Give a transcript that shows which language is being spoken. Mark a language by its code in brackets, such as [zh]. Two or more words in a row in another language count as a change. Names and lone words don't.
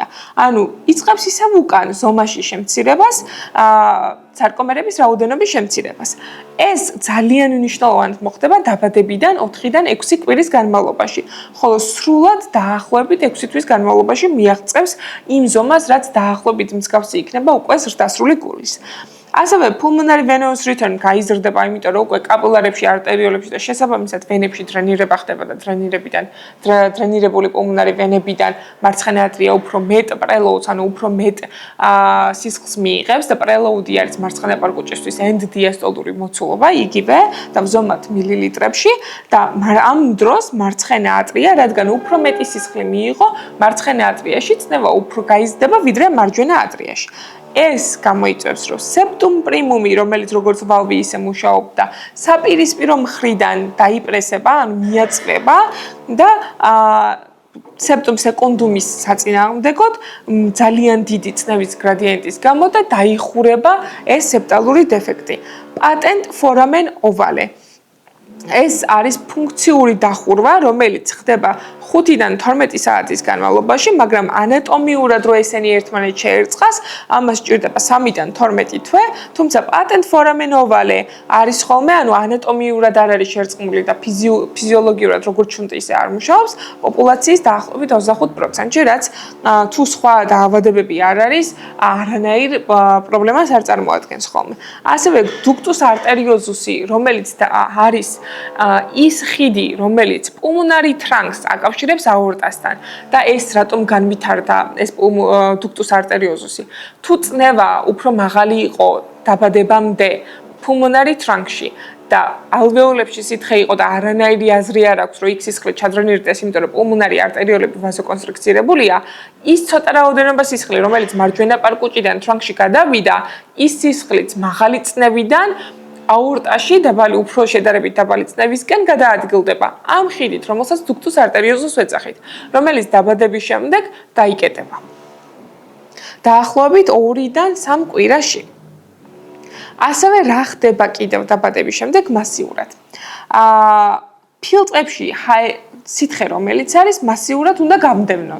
[ka] ანუ იწყებს ისევ უკან ზომაში შემცირებას, სარკომერების რაოდენობის შემცირებას. ეს ძალიან მნიშვნელოვანად მოხდება დაბადებიდან 4-დან 6 კვირის განმავლობაში, ხოლო სრულად დაახლოებით 6 თვის განმავლობაში მიაღწევს იმ ზომას, რაც დაახლოებით მსგავსი იქნება უკვე ზრდასრული გულის. ასევე [en] pulmonary venous return [ka] გაიზრდება, იმიტომ რომ უკვე კაპილარებში, არტერიოლებში და შესაბამისად ვენებში დრენირება ხდება და დრენირებული pulmonary ვენებიდან მარცხენა ატრია უფრო მეტ preloads, ანუ უფრო მეტ სისხლს მიიღებს და preload-ი არის მარცხენა პარკუჩისთვის [en] end diastolic [ka] მოცულობა, იგივე და ვზომად მილilitrებში და ამ დროს მარცხენა ატრია, რადგან უფრო მეტი სისხლი მიიღო, მარცხენა ატრიაში წნევა უფრო გაიზრდება, ვიდრე მარჯვენა ატრიაში. ეს გამოიწვევს, რომ [la] septum primum-ი, [ka] რომელიც როგორც ვალვი ისე მუშაობდა, საპირისპირო მხრიდან დაიპრესება, ანუ მიაწყვება და [la] septum secundum-ის [ka] საწინააღმდეგოდ ძალიან დიდი წნევის გრადიენტის გამო და დაიხურება ეს სეპტალური დეფექტი. [la] Patent foramen ovale. [ka] ეს არის ფუნქციური დახურვა, რომელიც ხდება 5-დან 12 საათის განმავლობაში, მაგრამ ანატომიურად რო ესენი ერთმანეთს შეერწყას, ამას ჭირდება 3-დან 12 თვე, თუმცა [la] patent foramen ovale [ka] არის ხოლმე, ანუ ანატომიურად არ არის შერწყმული და ფიზიოლოგიურად როგორც ჩუნტი ისე არ მუშაობს, პოპულაციის დაახლოებით 25%-ში, რაც თუ სხვა დაავადებები არ არის, არანაირ პრობლემას არ წარმოადგენს ხოლმე. ასევე [la] ductus arteriosus-ი, [ka] რომელიც არის ის ხიდი, რომელიც [en] pulmonary trunks [ka] აკავშირებს აორტასთან და ეს რატომ განვითარდა ეს [la] ductus arteriosus-ი. [ka] თუ წნევა უფრო მაღალი იყო დაბადებამდე [en] pulmonary trunk-ში [ka] და ალვეოლებში სითხე იყო და არანაირი აზრი არ აქვს, რომ იქ სისხლი ჩადრონირდეს, იმიტომ რომ [en] pulmonary arteriolები [ka] ვაზოკონსტრიქცირებულია, ის ცოტა რაოდენობა სისხლი, რომელიც მარჯვენა პარკუჭიდან trunk-ში გადავიდა, ის სისხლიც მაღალი წნევიდან აორტაში დაბალი უფრო შედარებით დაბალი წნევისკენ გადაადგილდება. ამ ხიდით, რომელსაც [la] ductus arteriosus [ka] ვეძახით, რომელიც დაბადების შემდეგ დაიკეტება. დაახლოებით 2-დან 3 კვირაში. ასევე რა ხდება კიდევ დაბადების შემდეგ მასიურად? ფილტვებში სითხე რომელიც არის მასიურად უნდა გამდევნოთ.